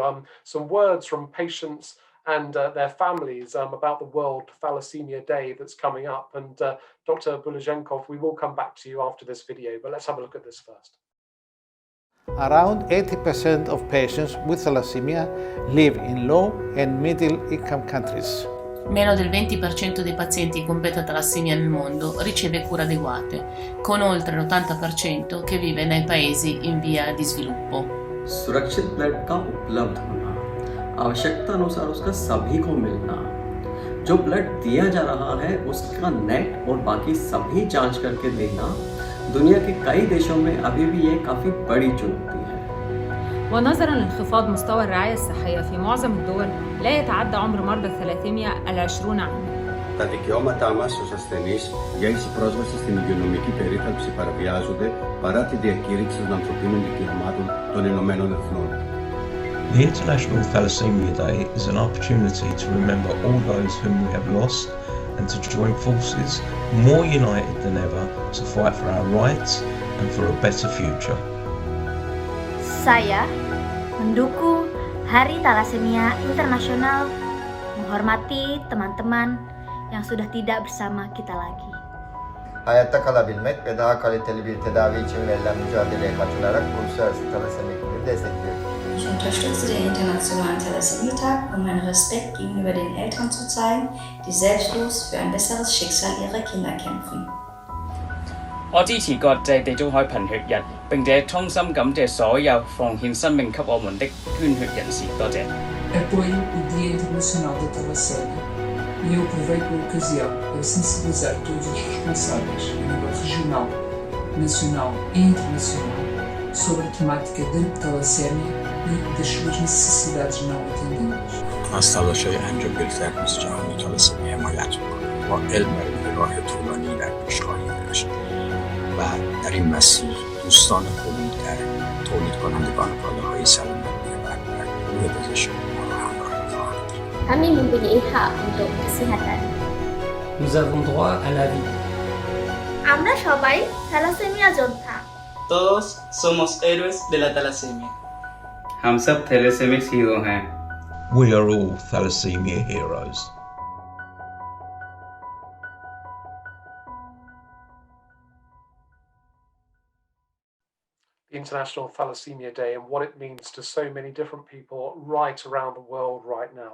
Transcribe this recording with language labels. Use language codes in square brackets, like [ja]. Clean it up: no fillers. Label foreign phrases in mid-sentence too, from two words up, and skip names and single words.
[en] Some words from patients and their families about the World Thalassemia Day that's coming up. And Dr. Boulyjenkov, we will come back to you after this video, but let's have a look at this first. Around 80% of patients with thalassemia live in low and middle income countries. [it] Meno del 20% dei pazienti con beta-talassemia nel mondo riceve cure adeguate, con oltre l'80% che vive nei paesi in via di sviluppo. [hi] सुरक्षित ब्लड का उपलब्ध होना, आवश्यकता अनुसार उसका सभी को मिलना, जो ब्लड दिया जा रहा है उसका नेट और बाकी सभी जांच करके देना, दुनिया के कई देशों में अभी भी ये काफी बड़ी चुनौती है. [ar] ونظرا لانخفاض مستوى الرعاية الصحية في معظم الدول لا يتعدى عمر مرضى الثلاثيميا 20 عاما. [el] Τα δικαιώματά μας ως ασθενείς για ίση πρόσβαση στην υγειονομική περίθαλψη παραβιάζονται παρά τη διακήρυξη των ανθρωπίνων δικαιωμάτων των Ηνωμένων Εθνών. [en] The International Thalassemia Day is an opportunity to remember all those whom we have lost and to join forces more united than ever to fight for our rights and for a better future. [id] Saya mendukung Hari Thalassemia Internasional, menghormati teman-teman yang sudah tidak bersama kita lagi. [tr] Hayatta kalabilmek ve daha kaliteli bir tedavi için verilen mücadeleye katılarak Uluslararası Thalassemia Günü'nü destekliyorum. [de] Ich unterstütze den Internationalen Thalassemia-Tag, um meinen Respekt gegenüber den Eltern zu zeigen, die selbstlos für ein besseres Schicksal ihrer Kinder kämpfen. [zh] 我支持國際地中海貧血日，並且衷心感謝所有奉獻生命給我們的捐血人士。多謝。 [pt] Apoio o Dia Internacional da Thalassémia e eu aproveito a ocasião para sensibilizar todos os responsáveis a nível regional, nacional e internacional sobre a temática da thalassémia e das suas necessidades não atendidas. [fa] از تلاش انجام گرفتن روز جهانی تالاسمی حمایت می‌کنیم. با علم برای راه طولانی در پیش خواهیم داشت و در این مسیر دوستان خوبی در تولید کنندگان کالاهای سلامتی و گروه پزشکی ما را همراهی خواهند کرد. [id] Kami mempunyai hak untuk kesehatan. [fr] Nous avons droit à la vie. [bn] আমরা সবাই থ্যালাসেমিয়া যোদ্ধা। [es] Todos somos héroes de la thalassemia. [hi] हम सब थैलेसेमिक हीरो हैं। [en] We are all Thalassemia heroes. The International Thalassemia Day and what it means to so many different people right around the world right now.